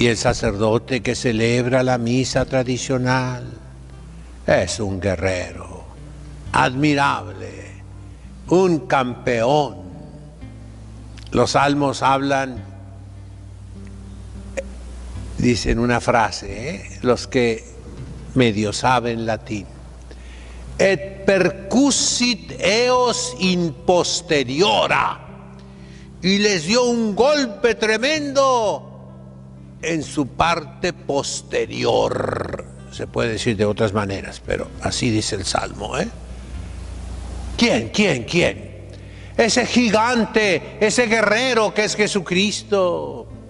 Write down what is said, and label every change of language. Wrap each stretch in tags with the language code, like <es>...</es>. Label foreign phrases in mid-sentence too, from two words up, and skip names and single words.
<es>Y el sacerdote que celebra la misa tradicional es un guerrero admirable, un campeón. Los salmos hablan, dicen una frase, los que medio saben latín:</es> <la>et percussit eos in posteriora,</la> <es>y les dio un golpe tremendo en su parte posterior. Se puede decir de otras maneras, pero así dice el Salmo, ¿eh? ¿Quién? Ese gigante, ese guerrero que es Jesucristo,</es>